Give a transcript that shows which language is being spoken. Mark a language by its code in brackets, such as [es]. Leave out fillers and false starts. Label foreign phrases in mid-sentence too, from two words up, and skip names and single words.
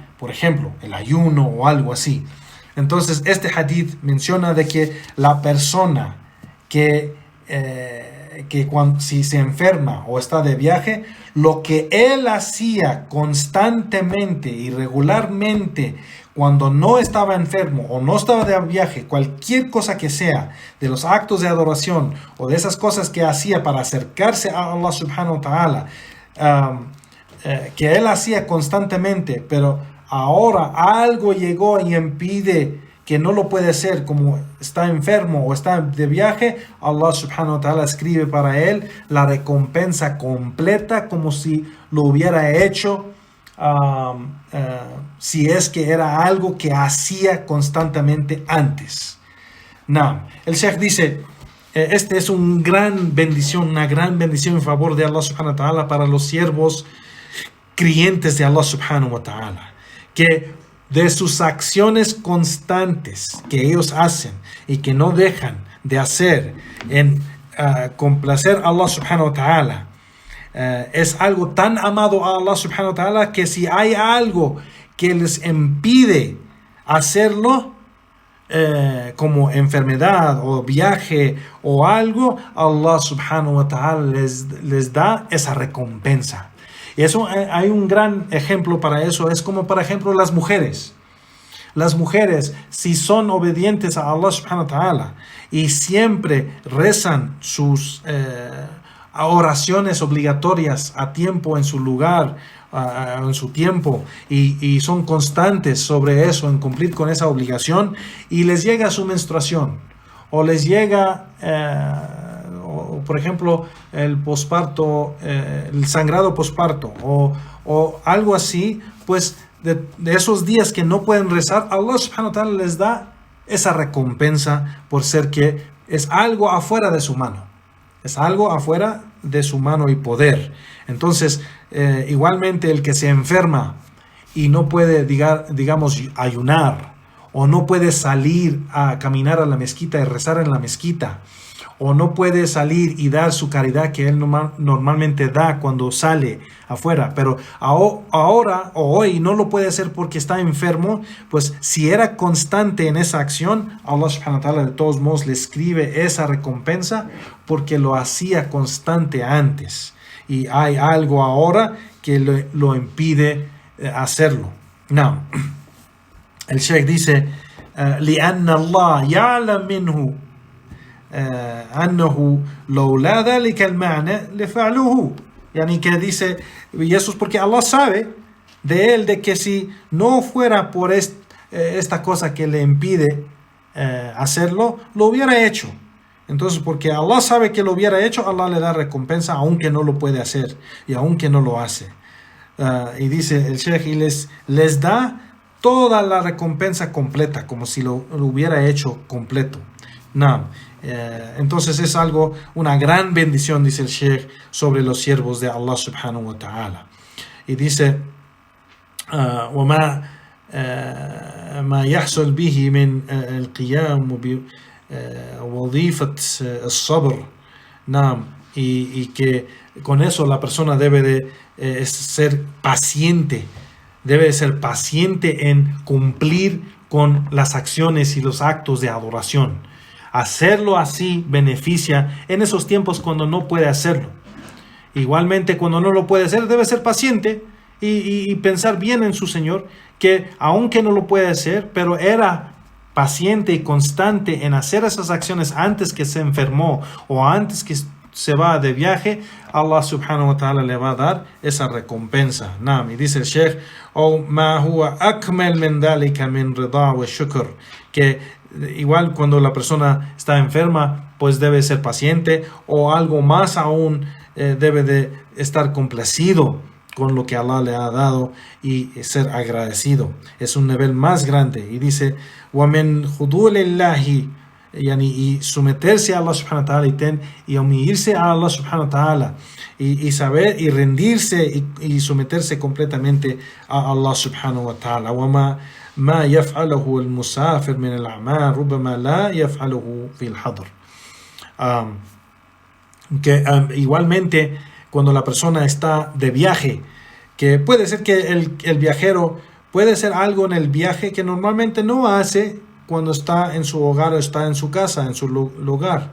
[es] Por ejemplo, el ayuno o algo así. Entonces, este hadith menciona de que la persona que si se enferma o está de viaje, lo que él hacía constantemente y regularmente cuando no estaba enfermo o no estaba de viaje, cualquier cosa que sea, de los actos de adoración o de esas cosas que hacía para acercarse a [ar] الله سبحانه وتعالى, [es] que él hacía constantemente, pero ahora algo llegó y impide que no lo puede hacer, como está enfermo o está de viaje, [ar] الله سبحانه وتعالى [es] escribe para él la recompensa completa como si lo hubiera hecho si es que era algo que hacía constantemente antes. El Sheikh dice, este es una gran bendición en favor de [ar] الله سبحانه وتعالى [es] para los siervos creyentes de [ar] الله سبحانه وتعالى, [es] que de sus acciones constantes que ellos hacen y que no dejan de hacer en complacer a [ar] الله سبحانه وتعالى, [es] es algo tan amado a [ar] الله سبحانه وتعالى [es] que si hay algo que les impide hacerlo, como enfermedad o viaje o algo, [ar] الله سبحانه وتعالى [es] les da esa recompensa. Y eso, hay un gran ejemplo para eso, es como por ejemplo las mujeres. Las mujeres, si son obedientes a [ar] الله سبحانه وتعالى [es] y siempre rezan sus oraciones obligatorias a tiempo, en su lugar, en su tiempo, y son constantes sobre eso, en cumplir con esa obligación, y les llega su menstruación, o les llega por ejemplo, el posparto, el sangrado posparto o algo así, pues de esos días que no pueden rezar, [ar] الله سبحانه وتعالى [es] les da esa recompensa por ser que es algo afuera de su mano. Es algo afuera de su mano y poder. Entonces, igualmente el que se enferma y no puede, digamos, ayunar, o no puede salir a caminar a la mezquita y rezar en la mezquita, o no puede salir y dar su caridad que él normalmente da cuando sale afuera, pero ahora o hoy no lo puede hacer porque está enfermo, pues si era constante en esa acción, [ar] الله سبحانه وتعالى [es] de todos modos le escribe esa recompensa porque lo hacía constante antes, y hay algo ahora que lo impide hacerlo. El Sheikh dice, [ar] لأن الله يعلم منه أنه لولا ذلك المعنى لفعلوه. [es] Yani que dice, y eso es porque Allah sabe de él, de que si no fuera por esta cosa que le impide hacerlo, lo hubiera hecho. Entonces, porque Allah sabe que lo hubiera hecho, Allah le da recompensa aunque no lo puede hacer y aunque no lo hace. Y dice el Sheikh, y les da toda la recompensa completa, como si lo hubiera hecho completo. Entonces es algo, una gran bendición, dice el Sheikh, sobre los siervos de [ar] الله سبحانه وتعالى. [es] Y dice, [ar] وما ما يحصل به من القيام بوظيفة الصبر. [es] Y que con eso la persona debe de ser paciente, debe ser paciente en cumplir con las acciones y los actos de adoración. Hacerlo así beneficia en esos tiempos cuando no puede hacerlo. Igualmente, cuando no lo puede hacer, debe ser paciente y pensar bien en su Señor, que aunque no lo puede hacer, pero era paciente y constante en hacer esas acciones antes que se enfermó o antes que se va de viaje, [ar] الله سبحانه وتعالى [es] le va a dar esa recompensa. Y dice el Sheikh, [ar] أو ما هو أكمل من ذلك من رضا وشكر, [es] que igual cuando la persona está enferma, pues debe ser paciente, o algo más aún, debe de estar complacido con lo que Allah le ha dado y ser agradecido. Es un nivel más grande. Y dice, [ar] وَمِنْ خُضُوعِ اللَّهِ, [es] y someterse a [ar] الله سبحانه وتعالى [es] y humillarse a [ar] الله سبحانه وتعالى [es] y saber y rendirse y someterse completamente a [ar] الله سبحانه وتعالى. وَمَا يَفْعَلُهُ الْمُسَافِرُ مِنَ الْأَعْمَالِ رُبَّمَا لَا يَفْعَلُهُ فِي الْحَضْرِ. [es] Igualmente, cuando la persona está de viaje, que puede ser que el viajero puede hacer algo en el viaje que normalmente no hace cuando está en su hogar o está en su casa, en su lugar.